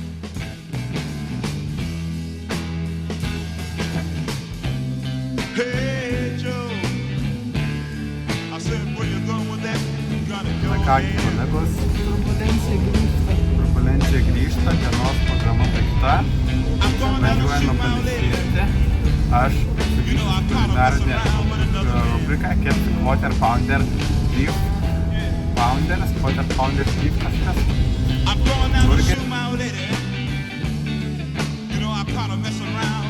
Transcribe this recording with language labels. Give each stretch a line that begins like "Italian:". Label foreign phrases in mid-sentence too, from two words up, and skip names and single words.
English: Hey Joe, I said where you going with that? Gonna go
Lithuanian: Na kągi, kolegos, turbulencija grįžta, dienos programa baigta. Važiuojame pailsėti. Aš sugrįžtu rubriką Quarter Pounder Beef Pounders, Quarter Pounder Beef kažkas.
English: I'm going down to Burger. shoot my old lady. You know I caught her messing around.